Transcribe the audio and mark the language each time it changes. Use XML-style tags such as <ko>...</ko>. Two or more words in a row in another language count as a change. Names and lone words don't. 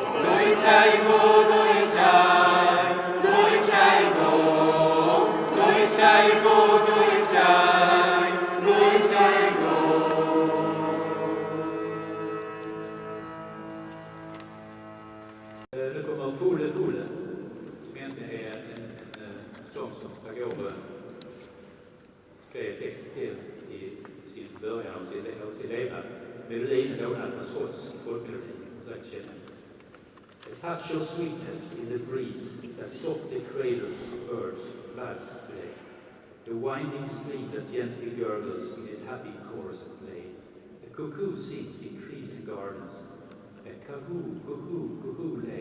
<bn>দই চাই গো, দই চাই চাই গো দই চাই গো।</bn> <sv>Nu kommer Fole Fole, som egentligen är en sång som Tagore skrev text till i sin början av sin levnad. Melodin är lånad från skotsk folkmelodi, sagt känner.</sv> <en>A touch of sweetness in the breeze that softly cradles birds' lads today. The winding stream that gently gurgles in its happy chorus of play. A cuckoo sings in trees and gardens. A cuckoo, cuckoo, cuckoo lay.</en>